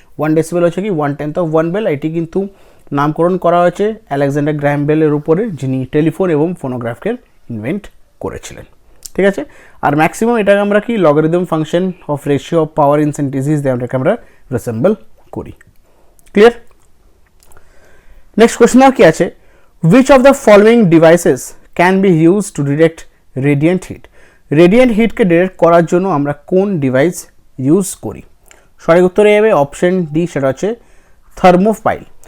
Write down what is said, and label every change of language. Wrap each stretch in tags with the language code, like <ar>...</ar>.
<bn>1 decibel হচ্ছে কি 1/10 of 1 bell. এটি কিন্তু নামকরণ করা হয়েছে আলেকজান্ডার গ্র্যাহাম বেলের উপরে, যিনি টেলিফোন এবং ফোনোগ্রাফকে ইনভেন্ট করেছিলেন, ঠিক আছে। আর ম্যাক্সিমাম এটাকে আমরা কি logarithm function of ratio of power in সেন্টিসিস দিয়ে এটাকে আমরা রিসেম্বল করি। ক্লিয়ার, নেক্সট কোয়েশ্চন আর কি আছে,</bn> <en>which of the following devices can be used to detect radiant heat?</en> <bn>Radiant হিটকে detect করার জন্য আমরা কোন ডিভাইস ইউজ করি? সঠিক উত্তরে যাবে অপশন ডি, সেটা হচ্ছে থার্মোফাইল।</bn>